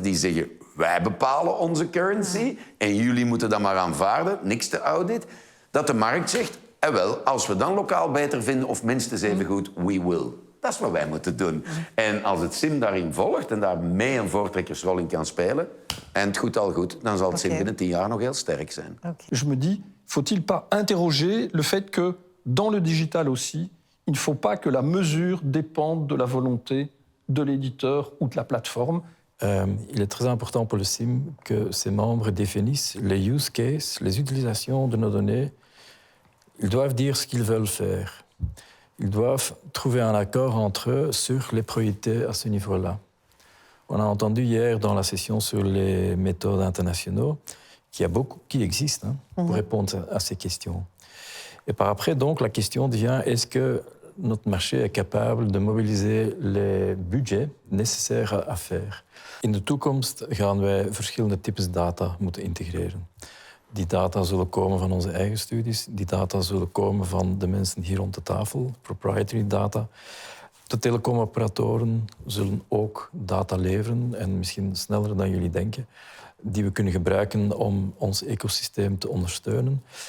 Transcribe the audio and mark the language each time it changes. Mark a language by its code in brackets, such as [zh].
[nl] Die zeggen, wij bepalen onze currency en jullie moeten dat maar aanvaarden. Niks te audit. Dat de markt zegt, wel, als we dan lokaal beter vinden of minstens even goed, [en] we will. [nl] Dat is wat wij moeten doen. En als het SIM daarin volgt en daar mee een voortrekkersrol in kan spelen, en het goed al goed, dan zal het SIM binnen 10 jaar nog heel sterk zijn. [fr] Je me dis, faut-il pas interroger le fait que dans le digital aussi, il ne faut pas que la mesure dépende de la volonté de l'éditeur ou de la plateforme. Il est très important pour le SIM que ses membres définissent les use cases, les utilisations de nos données. Ils doivent dire ce qu'ils veulent faire. Ils doivent trouver un accord entre eux sur les priorités à ce niveau-là. On a entendu hier dans la session sur les méthodes internationaux qu'il y a beaucoup qui existent pour répondre à ces questions. Et par après, donc, la question devient, est-ce que notre marché est capable de mobiliser les budgets nécessaires à faire? [nl] In de toekomst gaan wij verschillende types data moeten integreren. Die data zullen komen van onze eigen studies. Die data zullen komen van de mensen hier rond de tafel, proprietary data. De telecomoperatoren zullen ook data leveren, en misschien sneller dan jullie denken, die we kunnen gebruiken om ons ecosysteem te ondersteunen.